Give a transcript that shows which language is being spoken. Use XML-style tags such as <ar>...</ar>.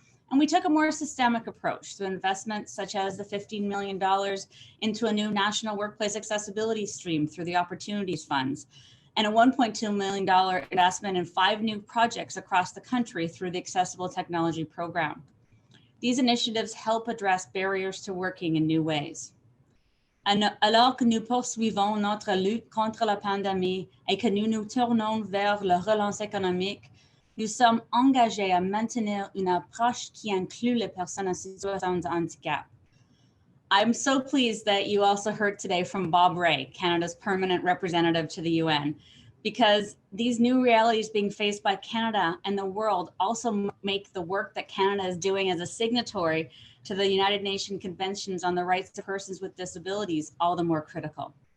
<en>And we took a more systemic approach to investments such as the $15 million into a new national workplace accessibility stream through the Opportunities Funds, and a $1.2 million investment in 5 new projects across the country through the Accessible Technology Program. These initiatives help address barriers to working in new ways.</en> <fr>Alors que nous poursuivons notre lutte contre la pandémie et que nous nous tournons vers la relance économique, nous sommes engagés à maintenir une approche qui inclut les personnes en situation de handicap.</fr> <en>I'm so pleased that you also heard today from Bob Ray, Canada's permanent representative to the UN, because these new realities being faced by Canada and the world also make the work that Canada is doing as a signatory to the United Nations Conventions on the Rights of Persons with Disabilities all the more critical.</en>